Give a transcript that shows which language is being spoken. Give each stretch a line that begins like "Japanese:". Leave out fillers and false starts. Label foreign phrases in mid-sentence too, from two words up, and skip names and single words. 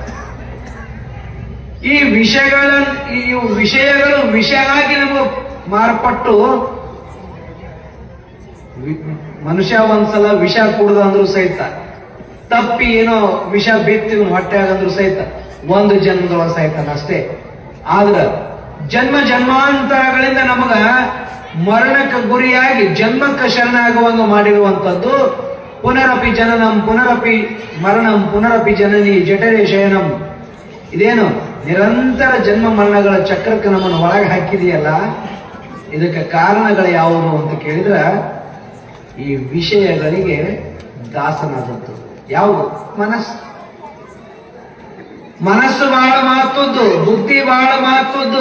Kannada: ಈ ವಿಷಯಗಳು ವಿಷ ಆಗಿ ನಮಗೆ ಮಾರ್ಪಟ್ಟು, ಮನುಷ್ಯ ಒಂದ್ಸಲ ವಿಷ ಕುಡ್ದಂದ್ರು ಸಹಿತ, ತಪ್ಪಿ ಏನೋ ವಿಷ ಬಿತ್ತಿ ಹೊಟ್ಟೆ ಆಗಂದ್ರು ಸಹಿತ ಒಂದು ಜನ್ಮದೊಳಗೆ ಸಹಿತನಷ್ಟೇ. ಆದ್ರ ಜನ್ಮ ಜನ್ಮಾಂತರಗಳಿಂದ ನಮಗ ಮರಣಕ್ಕೆ ಗುರಿಯಾಗಿ ಜನ್ಮಕ್ಕೆ ಶರಣಾಗುವಂಗ ಮಾಡಿರುವಂಥದ್ದು
Sanskrit: ಪುನರಪಿ ಜನನಂ ಪುನರಪಿ ಮರಣಂ ಪುನರಪಿ ಜನನಿ ಜಠರೇ ಶಯನಂ.
Kannada: ಇದೇನು ನಿರಂತರ ಜನ್ಮ ಮರಣಗಳ ಚಕ್ರಕ್ಕೆ ನಮ್ಮನ್ನು ಒಳಗೆ ಹಾಕಿದೆಯಲ್ಲ, ಇದಕ್ಕೆ ಕಾರಣಗಳು ಯಾವುವು ಅಂತ ಕೇಳಿದ್ರ ಈ ವಿಷಯಗಳಿಗೆ ದಾಸನಾದದ್ದು. ಯಾವುದು? ಮನಸ್ಸು ಬಹಳ ಮಹತ್ವದ್ದು, ಬುದ್ಧಿ ಬಹಳ ಮಹತ್ವದ್ದು.